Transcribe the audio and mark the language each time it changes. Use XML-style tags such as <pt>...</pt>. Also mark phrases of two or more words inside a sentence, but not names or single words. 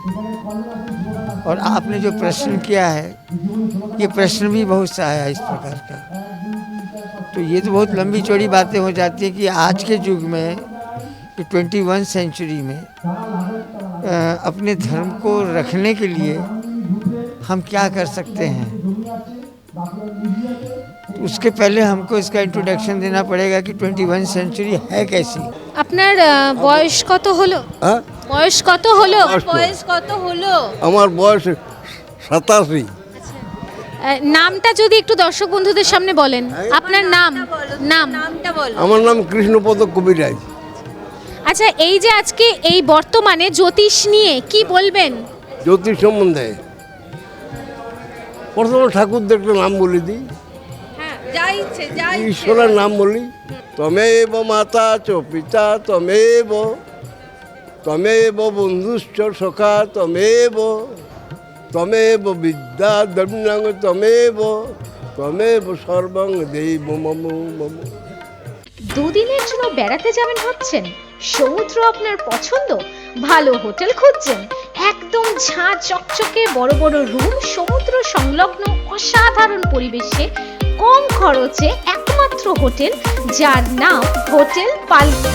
<hi>और आपने जो प्रश्न किया है, ये प्रश्न भी बहुत सा आया इस प्रकार का, तो ये तो बहुत लंबी चौड़ी बातें हो जाती है कि आज के युग में 21 सेंचुरी में अपने धर्म को रखने के लिए हम क्या कर सकते हैं। उसके पहले हमको इसका इंट्रोडक्शन देना पड़ेगा कि 21 सेंचुरी है कैसी।</hi> <bn>আপনার বয়স কত হলো? বয়স কত হলো? বয়স কত হলো? আমার বয়স 87। নামটা যদি একটু দর্শক বন্ধুদের সামনে বলেন, আপনার নামটা বলো। আমার নাম কৃষ্ণপদ কবিরাজ। আচ্ছা, এই যে আজকে এই বর্তমানে জ্যোতিষ নিয়ে কি বলবেন? জ্যোতিষ সম্বন্ধে প্রথমে ঠাকুরদেরকে নাম বলে দিই, ঈশ্বরের নাম বলি।</bn> <sa>তমেব মাতা চ পিতা তমেব, তমেব বন্ধুশ্চ সখা তমেব, তমেব বিদ্যা দ্রব্যাং তমেব, তমেব সর্বং দেব মম মম।</sa> <bn>দুদিনের জন্য বেড়াতে যাবেন ভাবছেন? সমুদ্র আপনার পছন্দ? ভালো হোটেল খুঁজছেন? একদম ঝাঁ চকচকে বড় বড় রুম, সমুদ্র সংলগ্ন অসাধারণ পরিবেশে কম খরচে একমাত্র হোটেল, যার নাম হোটেল পালকি।</bn>